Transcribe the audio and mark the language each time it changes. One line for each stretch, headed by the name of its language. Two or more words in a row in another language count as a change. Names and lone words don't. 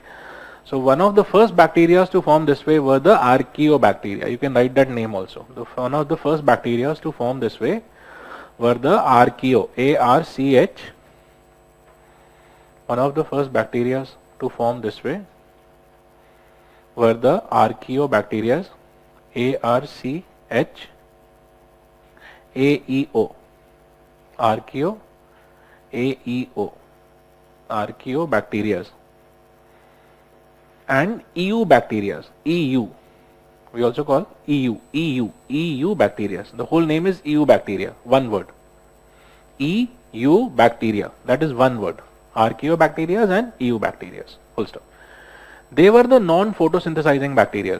English: So one of the first bacteria to form this way were the archaeobacteria. You can write that name also. One of the first bacteria to form this way were the archaeo, A-R-C-H. One of the first bacteria to form this way were the archaeobacteria, A-R-C-H-A-E-O, archaeo, A-E-O, archaeobacteria, and eubacteria, EU, we also call EU bacteria. The whole name is eubacteria, one word. Eubacteria, that is one word. Archaeobacteria and eubacteria, full stop. They were the non-photosynthesizing bacteria.